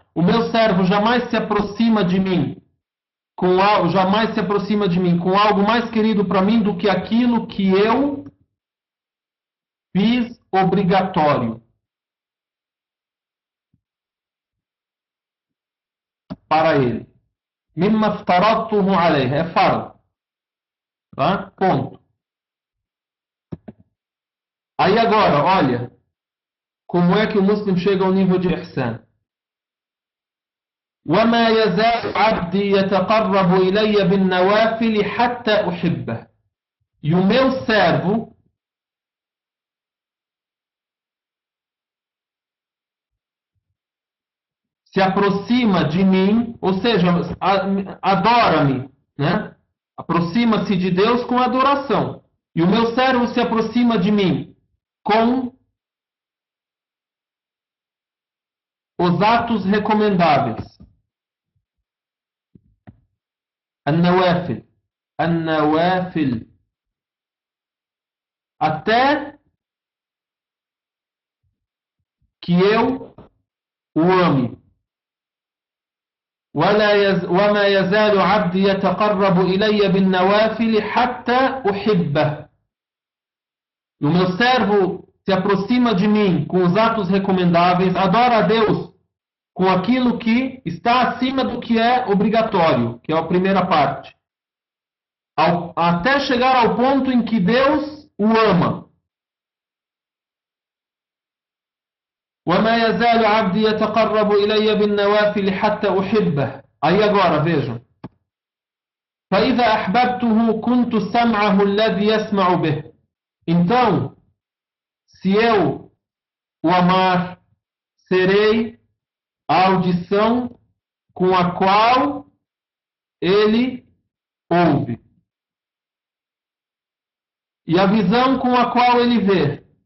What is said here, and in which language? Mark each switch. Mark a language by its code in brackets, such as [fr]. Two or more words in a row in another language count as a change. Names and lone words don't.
[pt] O meu servo jamais se aproxima de mim com algo, jamais se aproxima de mim com algo mais querido para mim do que aquilo que eu fiz obrigatório para ele. [ar] مما افترضته عليه. [pt] É fard. Tá? Ponto. Aí agora, olha, como é que o muslim chega ao nível de ihsan. [ar] وَمَا يَزَالُ عَبْدِي يَتَقَرَّبُ إِلَيَّ بِالنَّوَافِلِ حَتَّى أُحِبَّهُ. [pt] E o meu servo se aproxima de mim, ou seja, adora-me, né? Aproxima-se de Deus com adoração. E o meu servo se aproxima de mim com os atos recomendáveis. An-nawafil. An-nawafil. Até que eu o ame. [ar] وَمَا يَزَالُ عَبْدِي يَتَقَرَّبُ إِلَيَّ بِالنَّوَافِلِ حَتَّى أُحِبَّهُ. [pt] E o meu servo se aproxima de mim com os atos recomendáveis, adora a Deus com aquilo que está acima do que é obrigatório, que é a primeira parte. Até chegar ao ponto em que Deus o ama. [ar] وَمَا يَزَالُ عَبْدِي يَتَقَرَّبُ إِلَيَّ بِالنَّوَافِلِ حَتَّى أُحِبَّهُ. [pt] Aí agora, vejam. [ar] فَإِذَا أَحْبَبْتُهُ كُنْتُ سَمْعَهُ الَّذِي يَسْمَعُ بِهِ. [pt] Então, se eu o amar, serei a audição com a qual ele ouve. E a visão com a qual ele vê.